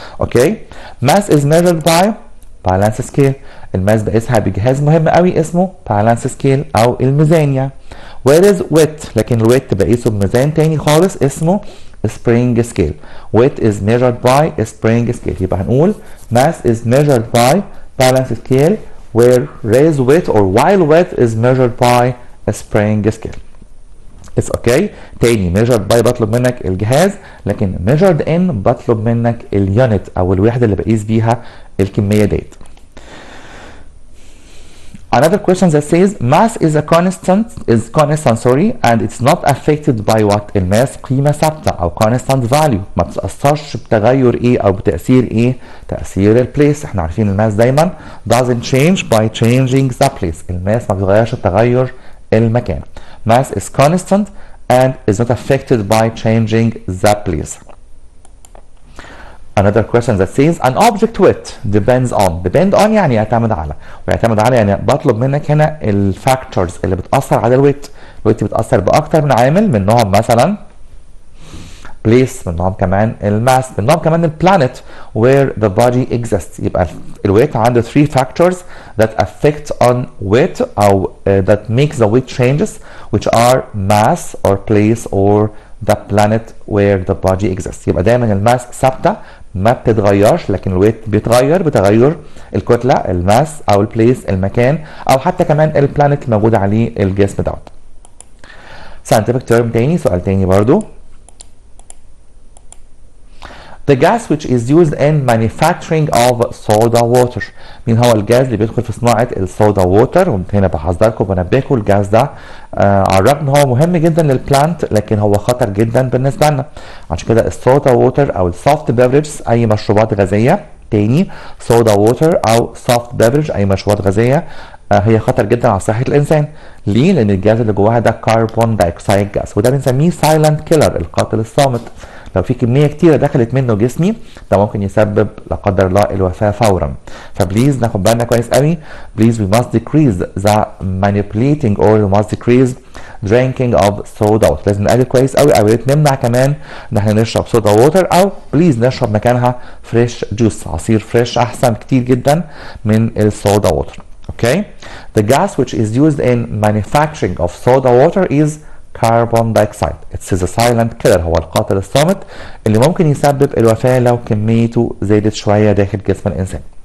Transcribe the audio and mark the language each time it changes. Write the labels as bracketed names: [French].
[English] Okay. mass is measured by balance scale. [Arabic] الماس بقيسها بجهاز مهم قوي اسمه بالانس سكيل او الميزانية. [English] whereas weight [Arabic] لكن الويت بقيسه بميزان تاني خالص اسمه spring scale. [English] weight is measured by spring scale. يبقى هنقول mass is measured by balance scale whereas weight or while weight is measured by spring scale. It's okay. [Arabic] تاني [English] measured by [Arabic] بطلب منك الجهاز، لكن [English] measured in [Arabic] بطلب منك اليونت او الوحده اللي بقيس بيها الكميه ديت. [English] Another question that says mass is constant and it's not affected by what. [Arabic] الماس قيمه ثابته او [English] constant value [Arabic] ما بتتاثرش بتغير ايه او بتاثير ايه؟ تاثير البليس. احنا عارفين الماس دايما [English] doesn't change by changing the place. [Arabic] الماس ما بيتغيرش بتغير المكان. [English] Mass is constant and is not affected by changing the place. Another question that says an object weight depends on [Arabic] يعني يعتمد على، ويعتمد على يعني بطلب منك هنا الفاكتورز اللي بتأثر على الويت. الويت بتأثر بأكتر من عامل، منهم مثلا place، منهم كمان الماس، منهم كمان البلانيت [English] where the body exists. [Arabic] يبقى الويت عنده [English] 3 factors that affect on weight أو that make the weight changes which are mass or place or the planet where the body exists. [Arabic] يبقى دايما الماس ثابتة ما بتتغيرش، لكن الويت بيتغير بتغير الكتلة الماس أو البليس المكان أو حتى كمان البلانيت الموجود عليه الجسم دوت. scientific term تاني، سؤال تاني برضو. [English] The gas which is used in manufacturing of soda water. [Arabic] مين هو الجاز اللي بيدخل في صناعة الصودا ووتر؟ وهنا بحذركم وبنبهكم الجاز ده على الرغم ان هو مهم جدا للبلانت لكن هو خطر جدا بالنسبة لنا. عشان كده الصودا ووتر او السوفت بيفرجز اي مشروبات غازية، تاني صودا ووتر او سوفت بيفرج اي مشروبات غازية هي خطر جدا على صحة الانسان. ليه؟ لان الجاز اللي جواها ده كربون دايوكسيد جاز وده بنسميه سايلنت كيلر، القاتل الصامت. لو في كميه كتيره دخلت منه جسمي ده ممكن يسبب لا قدر الله الوفاه فورا. فبليز ناخد بالنا كويس قوي. [English] Please we must decrease the manipulating or we must decrease drinking of soda water. [Arabic] لازم نقلل كويس قوي او نمنع كمان ان احنا نشرب صودا ووتر او بليز نشرب مكانها فريش جوس، عصير فريش احسن كتير جدا من الصودا ووتر. اوكي. [English] The gas which is used in manufacturing of soda water is carbon dioxide. It's a silent killer. [Arabic] هو القاتل الصامت اللي ممكن يسبب الوفاة لو كميته زادت شوية داخل جسم الإنسان.